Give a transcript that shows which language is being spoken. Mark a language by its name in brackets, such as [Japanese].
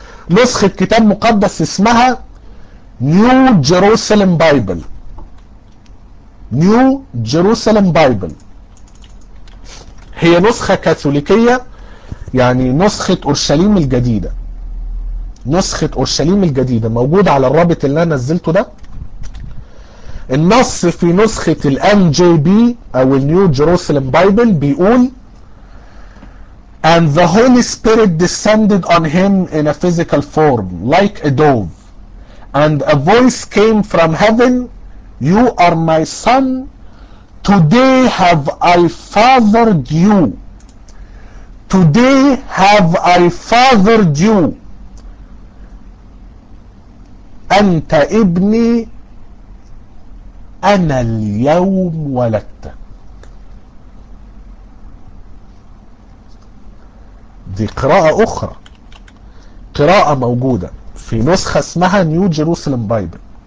[Arabic] نسخة كتاب مقدس اسمها New Jerusalem Bible. هي نسخة كاثوليكية، يعني نسخة أورشليم الجديدة. نسخة أورشليم الجديدة موجودة على الرابط اللي أنا نزلته ده. النص في نسخة الـ NJB أو الـ New Jerusalem Bible بيقول [English] And the Holy Spirit descended on him in a physical form like a dove. And a voice came from heaven, You are my son, today have I fathered you. Today have I fathered you. [Arabic] أنت ابني، أنا اليوم ولدتك. دي قراءة أخرى، قراءة موجودة في نسخة اسمها New Jerusalem Bible.